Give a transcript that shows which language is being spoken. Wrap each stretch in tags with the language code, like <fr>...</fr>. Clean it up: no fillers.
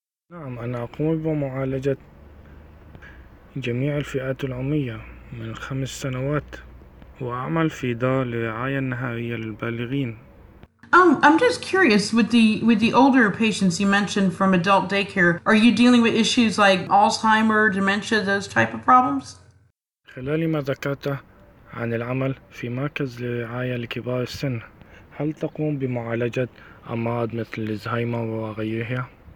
<ar>نعم، أنا أقوم بمعالجة جميع الفئات العمرية من 5 سنوات، وأعمل في دار للرعاية النهارية للبالغين.</ar> <en>I'm just curious with the older patients you mentioned from adult daycare. Are you dealing with issues like Alzheimer, dementia, those type of problems?</en> <ar>خلال ما ذكرت عن العمل في مركز لرعاية لكبار السن، هل تقوم بمعالجة أمراض مثل الزهايمر وغيرها؟</ar>